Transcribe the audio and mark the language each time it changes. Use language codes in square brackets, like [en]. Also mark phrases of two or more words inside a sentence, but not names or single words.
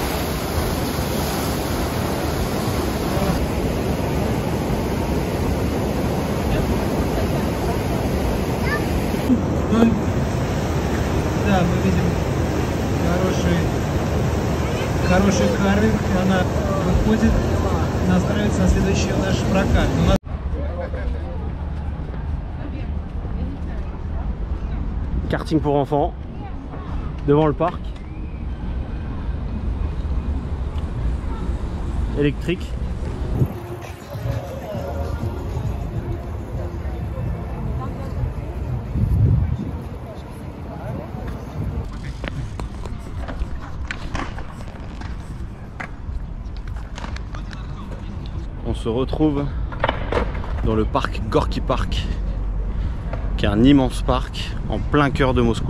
[ru] Да, мы видим хороший карвинг, она выходит, настраивается на следующий наш прокат. [fr] Karting pour enfants devant le parc électrique. On se retrouve dans le parc Gorky Park, qui est un immense parc en plein cœur de Moscou.